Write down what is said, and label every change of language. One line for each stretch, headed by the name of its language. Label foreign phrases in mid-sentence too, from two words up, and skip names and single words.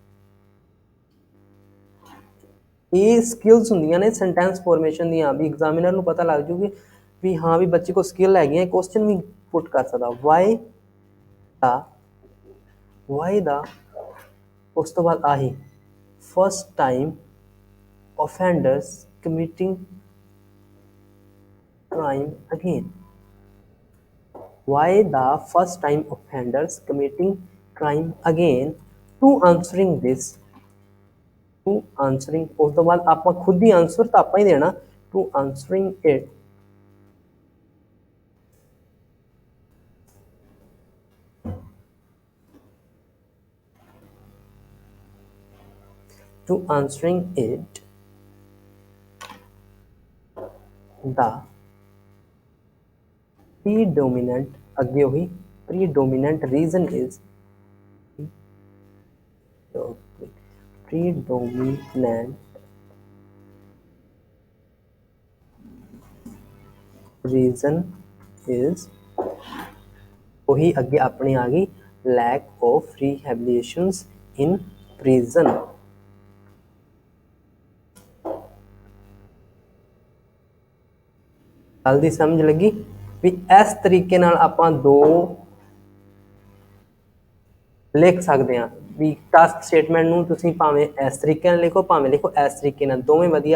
Punjabi: ਇਹ ਸਕਿੱਲਸ ਹੁੰਦੀਆਂ ਨੇ
English: sentence formation
Punjabi: ਦੀਆਂ ਵੀ ਐਗਜ਼ਾਮੀਨਰ ਨੂੰ ਪਤਾ ਲੱਗ ਜੂਗੀ ਵੀ ਹਾਂ ਵੀ ਬੱਚੇ ਕੋਲ ਸਕਿੱਲ ਹੈਗੀਆਂ। ਕੁਐਸਚਨ ਵੀ ਪੁੱਟ ਕਰ ਸਕਦਾ ਵਾਈ ਦਾ ਉਸ ਤੋਂ ਬਾਅਦ ਆਹੀ
English: first time offenders committing crime again। why the first time offenders committing crime again to answering this to answering
Punjabi: ਉਸ ਤੋਂ ਬਾਅਦ ਆਪਾਂ ਖੁਦ ਹੀ ਆਨਸਰ ਤਾਂ ਆਪਾਂ ਹੀ ਦੇਣਾ
English: to answering it the predominant
Punjabi: ਅੱਗੇ ਉਹੀ
English: predominant reason is predominant reason is
Punjabi: ਉਹੀ ਅੱਗੇ ਆਪਣੀ ਆ ਗਈ
English: lack of rehabilitations in prison।
Punjabi: ਗੱਲ ਦੀ ਸਮਝ ਲੱਗੀ ਵੀ ਇਸ ਤਰੀਕੇ ਨਾਲ ਆਪਾਂ ਦੋ ਲਿਖ ਸਕਦੇ ਹਾਂ ਵੀ
English: task statement
Punjabi: ਨੂੰ ਤੁਸੀਂ ਭਾਵੇਂ ਇਸ ਤਰੀਕੇ ਨਾਲ ਲਿਖੋ ਭਾਵੇਂ ਲਿਖੋ ਇਸ ਤਰੀਕੇ ਨਾਲ, ਦੋਵੇਂ ਵਧੀਆ।